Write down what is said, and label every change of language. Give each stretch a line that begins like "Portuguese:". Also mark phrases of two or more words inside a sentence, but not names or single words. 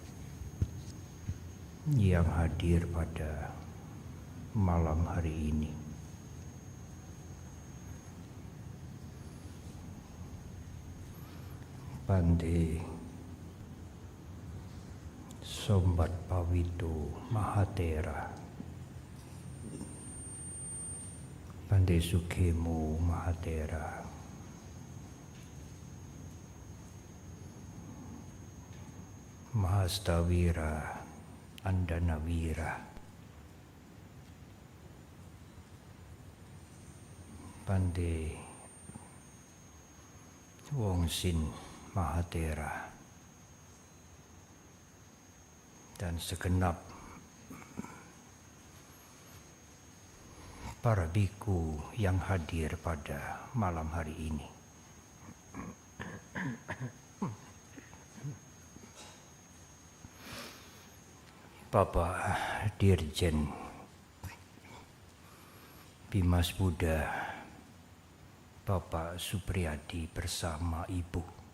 Indonesian: yang hadir pada malam hari ini, Bante Sombat Pawito Mahatera, Bante Sukemo Mahatera, Mahastawira Andanawira, Bante Wongsin Mahatera, dan segenap para biku yang hadir pada malam hari ini. Bapak Dirjen Bimas Buddha, Bapak Supriyadi bersama Ibu,